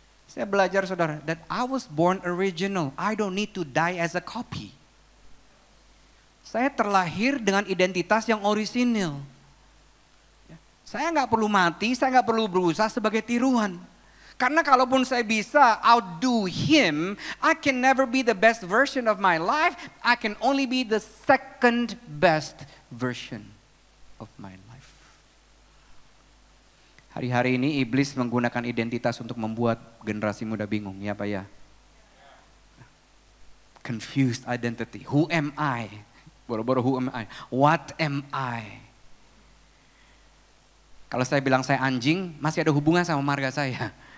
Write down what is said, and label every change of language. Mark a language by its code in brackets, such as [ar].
[id] Saya belajar saudara, [en] that I was born original. I don't need to die as a copy. [id] Saya terlahir dengan identitas yang orisinil. Saya nggak perlu mati, saya nggak perlu berusaha sebagai tiruan. Karena kalaupun saya bisa [en] outdo him, I can never be the best version of my life. I can only be the second best version of my life. [id] Hari-hari ini iblis menggunakan identitas untuk membuat generasi muda bingung, ya Pak ya. [en] Confused identity. Who am I? [id] Boro-boro [en] who am I? What am I? [id] Kalau saya bilang saya anjing, masih ada hubungan sama marga saya.